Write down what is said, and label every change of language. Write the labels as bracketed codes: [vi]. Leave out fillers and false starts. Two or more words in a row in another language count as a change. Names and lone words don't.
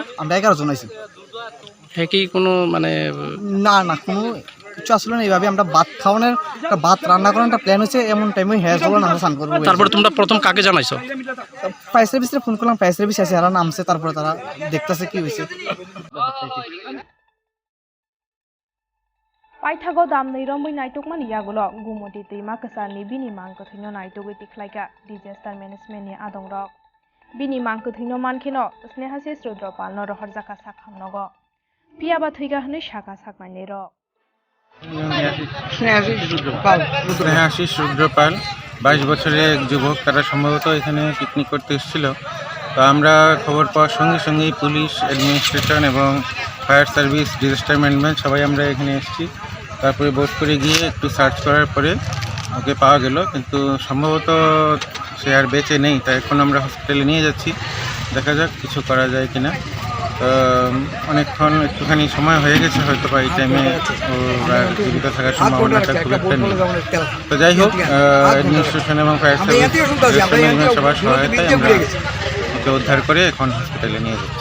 [bn] আমরা 11 জন আইছি হ্যাঁ কি কোনো মানে না কোনো কিছু আসলে না এইভাবে আমরা ভাত খাওয়ানোর একটা ভাত রান্না করার একটা প্ল্যান হচ্ছে এমন টাইমে হ্যাঁ চলো না আমরা স্নান করবো তারপরে তোমরা প্রথম কাকে জানাইছো [en] fire service [bn] ফোন করলাম [en] fire service [bn] আছে এরা নামছে তারপরে তারা দেখতেছে কি হয়েছে [trp] Paithago Damni Romboi Naitokmani Yagolo Gomati Twima Kasani Bini Mangkathino Naitogwi Tiklaika [en] Disaster Management [trp] ni Adong Rok Bini Mangkathino Mankeno Snehasis Rudropal Noro Horjaka Sakhamnogo Fiaba Thowikha hne Shaka Sakmani Rok [bn] স্নেহাশিস রুদ্রপাল 22 বছরের এক যুবক তারা সম্ভবত এখানে পিকনিক করতে এসেছিল তো আমরা খবর পাওয়ার সঙ্গে সঙ্গেই [en] police administration [bn] এবং ফায়ার [en] service disaster management [bn] সবাই আমরা এখানে এসেছি তারপরে বোট করে গিয়ে একটু সার্চ করার পরে ওকে পাওয়া গেল কিন্তু সম্ভবত সে আর বেঁচে নেই তাই এখন আমরা হসপিটালে নিয়ে যাচ্ছি দেখা যাক কিছু করা যায় কিনা অনেকক্ষণ একটুখানি সময় হয়ে গেছে হয়তো বা এই টাইমে ওরা জীবিত থাকার সম্ভাবনাটা খুব একটা নেই তো যাই হোক অ্যাডমিনিস্ট্রেশন এবং [en] fire service [bn] সবার সহায়তায় আমরা ওকে উদ্ধার করে এখন হসপিটালে নিয়ে যাচ্ছি